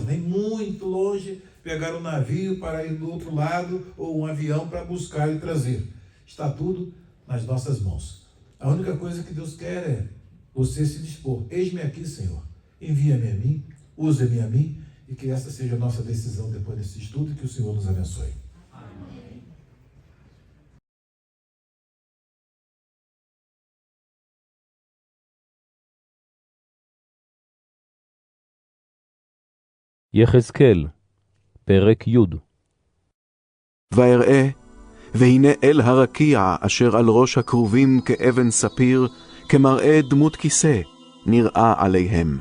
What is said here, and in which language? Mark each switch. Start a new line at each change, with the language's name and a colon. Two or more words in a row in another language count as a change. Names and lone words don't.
Portuguese: Nem muito longe pegar um navio para ir do outro lado ou um avião para buscar e trazer. Está tudo nas nossas mãos. A única coisa que Deus quer é você se dispor. Eis-me aqui, Senhor. Envia-me a mim, usa-me a mim, e que essa seja a nossa decisão depois desse estudo e que o Senhor nos abençoe. Amém.
Hebrew: יחזקאל, פרק י'. ואראה, והנה אל הרקיע אשר על ראש הכרובים כאבן ספיר, כמראה דמות כיסא, נראה עליהם.